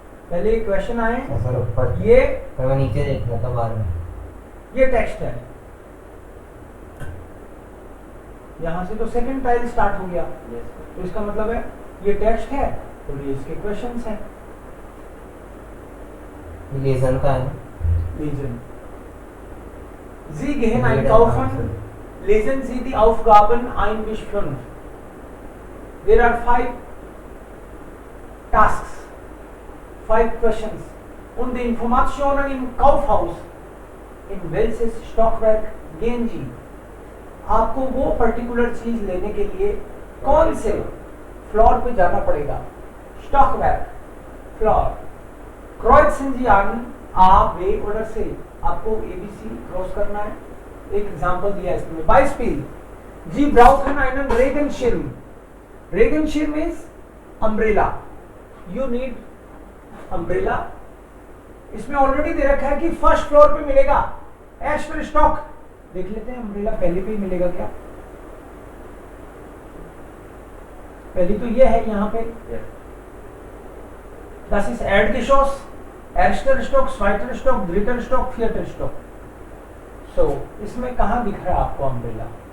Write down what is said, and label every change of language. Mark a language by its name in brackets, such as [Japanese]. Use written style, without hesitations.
[Hindi] पहले ये क्वेश्चन आए, ये मैं नीचे देख रहा था बार में, ये टेक्स्ट है, यहां से तो सेकंड टाइल स्टार्ट हो गया। तो इसका मतलब है ये टेक्स्ट है और ये इसके क्वेश्चंस हैं। लेजन का है, [German] लेजन Sie gehen einkaufen, lesen Sie die Aufgaben 1 bis 5. [English] There are 5 tasks, 5 questions. [German] Und die Informationen im Kaufhaus, in welches Stockwerk gehen Sie? [Hindi] आपको वो पर्टिकुलर चीज लेने के लिए कौन से फ्लोर पे जाना पड़ेगा? [German] स्टॉकवर्क, फ्लोर। Kreuzen Sie an A, B oder C. [Hindi] आपको ABC क्रॉस करना है। एक एग्जांपल दिया है इसमें, [German] Beispiel, Sie brauchen einen Regenschirm. [English] Regenschirm is umbrella. You need umbrella. [Hindi] इसमें ऑलरेडी दे रखा है कि फर्स्ट फ्लोर पे मिलेगा एक्स्ट्रा स्टॉक। देख लेते हैं अम्ब्रेला पहले पे ही मिलेगा क्या? पहली तो ये है यहाँ पे, [German] das ist Erdgeschoss, erster Stock, zweiter Stock, dritter Stock, vierter Stock. [Hindi] So इसमें कहाँ दिख रहा है आपको अम्ब्रेला?